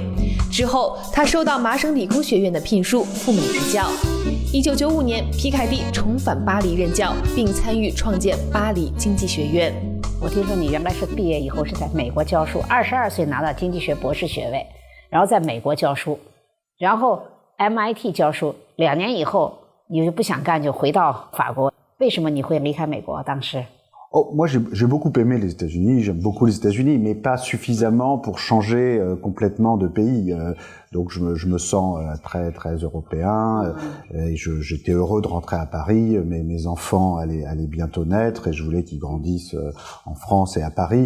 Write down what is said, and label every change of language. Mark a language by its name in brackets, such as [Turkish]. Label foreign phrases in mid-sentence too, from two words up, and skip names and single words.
[Chinese] 之后，他受到麻省理工学院的聘书，赴美执教。1995年，皮凯蒂重返巴黎任教，并参与创建巴黎经济学院。我听说你原来是毕业以后是在美国教书，22岁拿到经济学博士学位，然后在美国教书，然后 MIT 教书，2年以后你就不想干，就回到法国。为什么你会离开美国？当时？ [French] Oh, moi, j'ai beaucoup aimé les États-Unis. J'aime beaucoup les États-Unis, mais pas suffisamment pour changer complètement de pays. Donc, je me sens très très européen. Et j'étais heureux de rentrer à Paris. Mes enfants allaient bientôt naître et je voulais qu'ils grandissent en France et à Paris.